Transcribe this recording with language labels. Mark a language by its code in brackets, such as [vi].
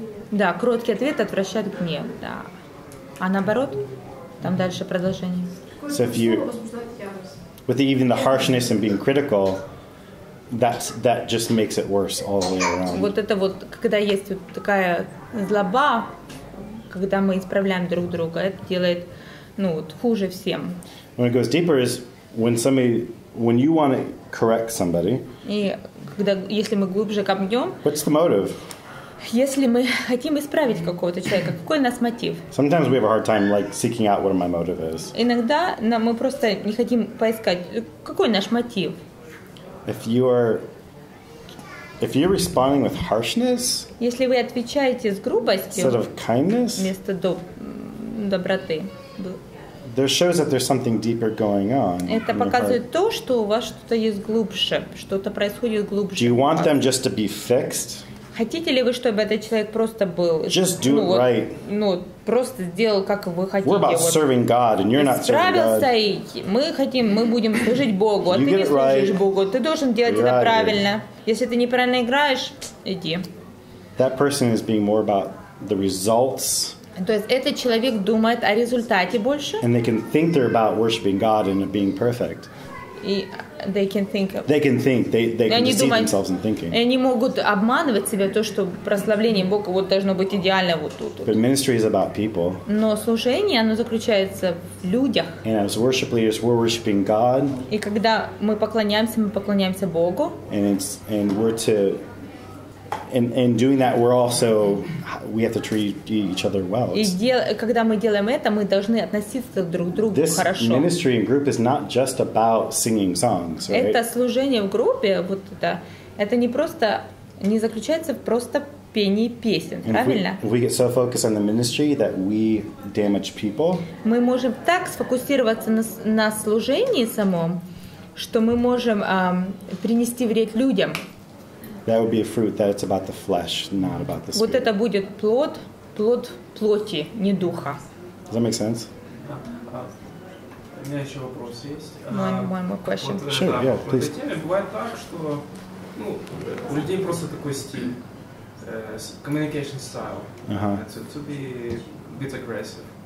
[ru] Да, кроткий ответ отвращает гнев, да. А наоборот, там дальше продолжение. [en] So if you, with even the harshness and being critical, that just makes it worse all the way around. [ru] Вот это вот, когда есть вот такая злоба, когда мы исправляем друг друга, это делает, ну, вот, хуже всем. [en] When it goes deeper is when you want to correct somebody. [ru] И когда, если мы глубже копнем, [en] what's the motive? [ru] Если мы хотим исправить какого-то человека, какой у нас мотив? [en] Sometimes we have a hard time like seeking out what my motive is. [ru] Иногда мы просто не хотим поискать, какой наш мотив. [en] If you're responding with harshness, [ru] если вы отвечаете с грубостью, [en] instead of kindness, [ru] вместо доброты, [en] there shows that there's something deeper going on. [ru] Это показывает то, что у вас что-то есть глубже, что-то происходит глубже. [en] Do you want them just to be fixed? [ru] Хотите ли вы, чтобы этот человек просто был, [en] just do it right. [ru] Ну, просто сделал, как вы хотите? [en] We're about serving God, and you're not serving God. [ru] И мы будем служить Богу, а ты не служишь Богу. Ты должен делать это правильно. Если ты неправильно играешь, иди. [en] That person is being more about the results. [ru] То есть этот человек думает о результате больше. [en] And they can think they're about worshiping God and being perfect. И they can think. They can deceive themselves in thinking. [ru] И они могут обманывать себя, то, что прославление Бога вот должно быть идеально вот тут. [en] But ministry is about people. [ru] Но служение, оно заключается в людях. [en] And as worship leaders, we're worshiping God. [ru] И когда мы поклоняемся Богу. [en] And we're to. And doing that, we have to treat each other well. [ru] И когда мы делаем это, мы должны относиться друг к другу хорошо. [en] This ministry and group is not just about singing songs, right? [ru] Это служение в группе, вот это не заключается в просто пении песен, правильно? [en] We get so focused on the ministry that we damage people. [ru] Мы можем так сфокусироваться на служении самом, что мы можем принести вред людям. [en] That would be a fruit that it's about the flesh, not about the spirit. [ru] Вот это будет плод плоти, не духа. [en] Does that make sense? [ru] У меня еще вопрос есть. [en] One more question. Sure, yeah, please. [ru] В этой теме бывает так, что у людей просто такой стиль, [en] communication style, to be a bit aggressive.